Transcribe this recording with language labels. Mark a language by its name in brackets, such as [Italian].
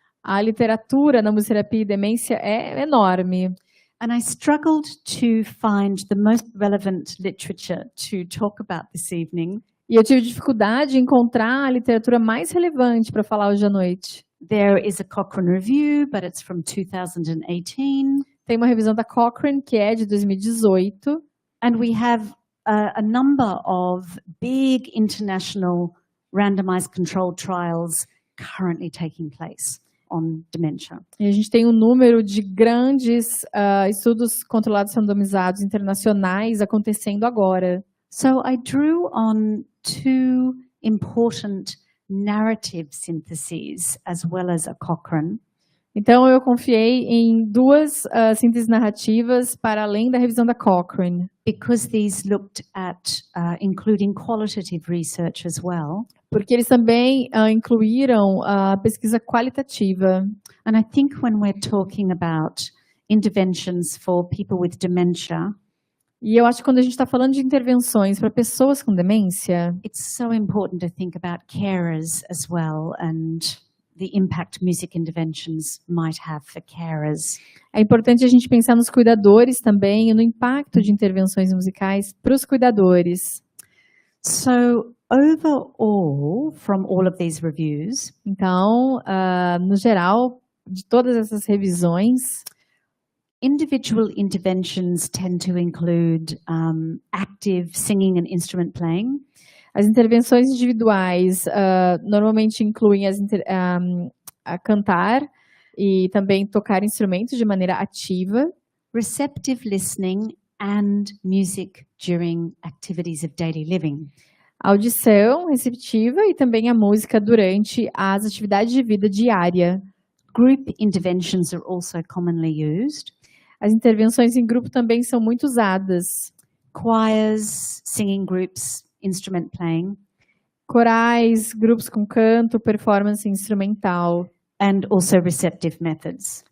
[Portuguese] A literatura na musicoterapia e demência é enorme. [English] And I struggled to find the most relevant literature to talk about this evening. [Portuguese] E eu tive dificuldade em encontrar a literatura mais relevante para falar hoje à noite. [English] There is a Cochrane review, but it's from 2018. [Portuguese] Tem uma revisão da Cochrane, que é de 2018. [English] And we have a number of big international randomized controlled trials currently taking place on dementia. [Portuguese] E a gente tem um número de grandes estudos controlados randomizados internacionais acontecendo agora. [English] So I drew on two important narrative syntheses as well as a Cochrane. [Portuguese] Então eu confiei em duas sínteses narrativas para além da revisão da Cochrane. [English] Because these looked at including qualitative research as well. [Portuguese] Porque eles também incluíram a pesquisa qualitativa. [English] And I think when we're talking about interventions for people with dementia, [Portuguese] e eu acho que quando a gente está falando de intervenções para pessoas com demência, [English] it's so important to think about carers as well and the impact music interventions might have for carers. [Portuguese] É importante a gente pensar nos cuidadores também e no impacto de intervenções musicais para os cuidadores. [English] So, overall, from all of these reviews, [Portuguese] então, no geral, de todas essas revisões, [English] individual interventions tend to include active singing and instrument playing. [Portuguese] As intervenções individuais normalmente incluem a cantar e também tocar instrumentos de maneira ativa. [English] Receptive listening and music during activities of daily living. [Portuguese] Audição receptiva e também a música durante as atividades de vida diária. [English] Group interventions are also commonly used. [Portuguese] As intervenções em grupo também são muito usadas. [English] Choirs, singing groups, instrument playing. [Portuguese] Corais, grupos com canto, performance instrumental. [English] And also receptive methods.